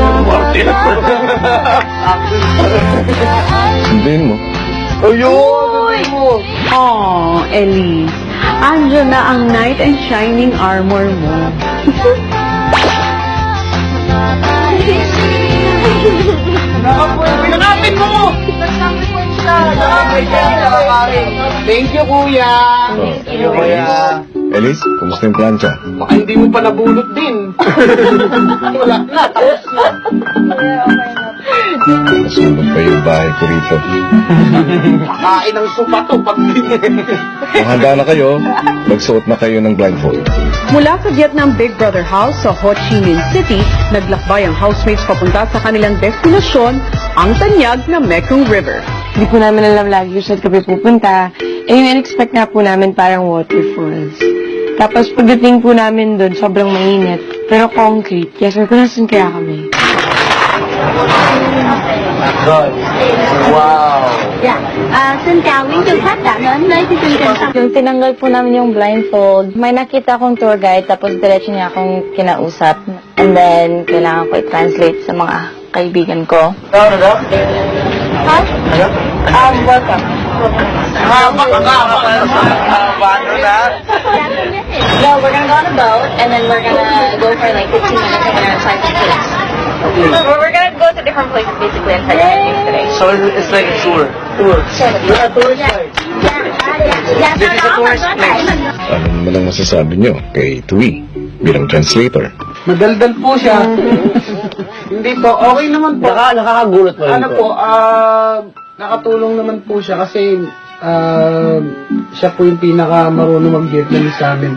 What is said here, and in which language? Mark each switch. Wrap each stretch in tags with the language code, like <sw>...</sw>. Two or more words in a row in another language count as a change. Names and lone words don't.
<tl>Sunduin mo. Ayun! mo. Oh, Elise. Andiyan na ang</tl> <en>knight and shining armor</en> <tl>mo. Pinanapin mo!</tl> <en>Thank you, kuya. Thank you, kuya.</en> <tl>Elise, kumusta yung plancha? Baka hindi mo pa nabulot din. Wala na, tapos na. Nasunog pa yung bahay ko rito. Kain ng supa to, pag Kung handa na kayo, magsuot na kayo ng blindfold. Mula sa Vietnam Big Brother House sa Ho Chi Minh City, naglakbay ang housemates papunta sa kanilang destinasyon, ang tanyag na Mekong River. Hindi po namin alam lagi kung saan kami pupunta. Eh, yung in-expect na po namin parang waterfalls. Tapos pagdating po namin doon, sobrang mainit. Pero concrete. Kaya sabi ko, nasan kaya kami? Wow.</tl> <vi>Xin chào quý du khách đã đến với chương trình Tâm.</vi> <tl>Yung tinanggal po namin yung blindfold, may nakita akong tour guide, tapos diretso niya akong kinausap.</tl> <en>And then,</en> <tl>kailangan ko i-translate sa mga kaibigan ko. Ano daw? Welcome. Paano na?</tl> <en>No, we're gonna go on a boat, and then we're gonna go for like 15 minutes and we're gonna try some kids. We're gonna go to different places basically and try different things today. So it's like a tour. Yeah, tourist guide. This is a tourist place.</en> <tl>Ano naman ang masasabi nyo kay Tui bilang translator? Madaldal po siya. Hindi po, okay naman po. Nakakagulat po rin ano po, nakatulong naman po siya kasi siya po yung pinaka marunong mag-Vietnamese sa amin.</tl>